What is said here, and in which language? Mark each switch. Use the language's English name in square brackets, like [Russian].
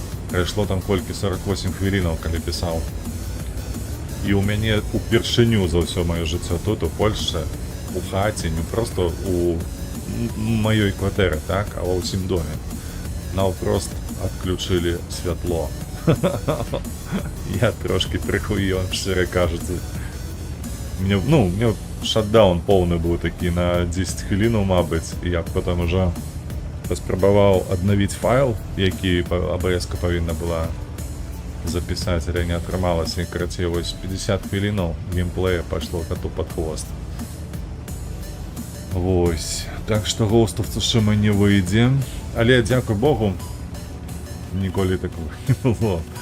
[Belarusian] Прайшло там колькі 48 хвілінаў, калі пісаў. І ў мяне упершыню за ўсё маё жыццё тут у Польшчы, у хаце, не проста у маёй кватэры, так, а ва ўсім доме. Наўпрост адключылі святло. [Ukrainian] Я трошки прихуён, щиро кажучи. Мне шатдаун повний був такий на 10 хвилин, мабуть, і я потім уже поспробував обновити файл, який АБС-ка повинна була записати, але не отрималося, і короче, ось 50 хвилин геймплея пішло коту під хвост. Ось. Так що Ghost of Tsushima не вийде. Але, дякую Богу, ніколи такого не було.